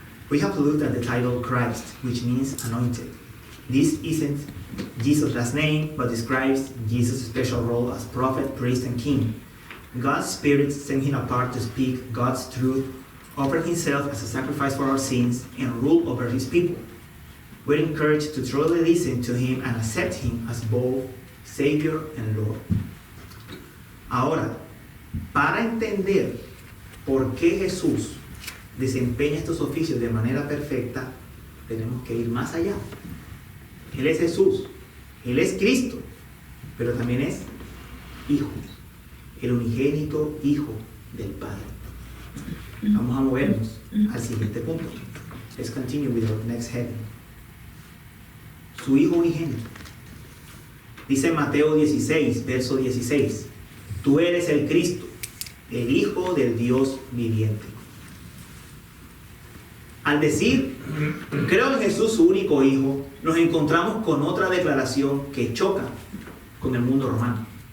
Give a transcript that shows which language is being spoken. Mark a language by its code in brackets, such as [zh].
[en] We have to look at the title Christ, which means anointed. This isn't Jesus' last name, but describes Jesus' special role as prophet, priest, and king. God's Spirit sent him apart to speak God's truth, offer himself as a sacrifice for our sins, and rule over his people. We're encouraged to truly listen to him and accept him as both Savior and Lord. [es] Ahora, para entender por qué Jesús desempeña estos oficios de manera perfecta, tenemos que ir más allá. Él es Jesús, Él es Cristo, pero también es Hijo, el unigénito Hijo del Padre. Vamos a movernos al siguiente punto. [en] Let's continue with our next heading. [es] Su Hijo unigénito. Dice Mateo 16, verso 16: tú eres el Cristo, el Hijo del Dios viviente. Al decir, creo en Jesús, su único Hijo, nos encontramos con otra declaración que choca con el mundo romano.